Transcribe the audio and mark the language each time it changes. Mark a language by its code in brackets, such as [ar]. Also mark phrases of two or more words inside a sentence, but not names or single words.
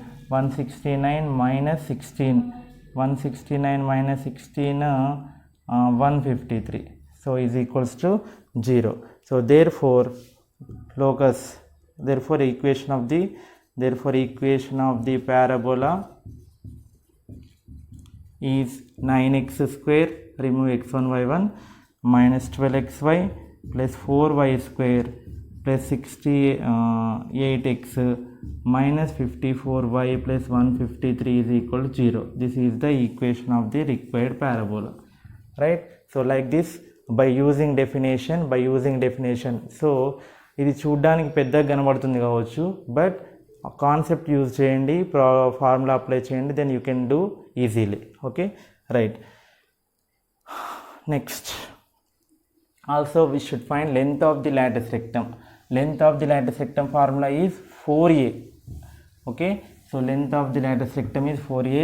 [en] 169 minus 16. 169 minus 16, 153. So is equals to 0. So therefore locus, therefore equation of the parabola is 9x square, remove x1 y1, minus 12xy plus 4y square plus 68x minus 54y plus 153 is equal to 0. This is the equation of the required parabola, right? So like this, by using definition. [te] So ఇది చూడడానికి పెద్దగా కనబడుతుంది కావచ్చు, [en] but concept use [te] చేయండి, [en] formula apply [te] చేయండి, [en] then you can do easily. okay, right. next also we should find length of the latus rectum. Length of the lattice rectum formula is 4a. Okay, so length of the lattice rectum is 4a.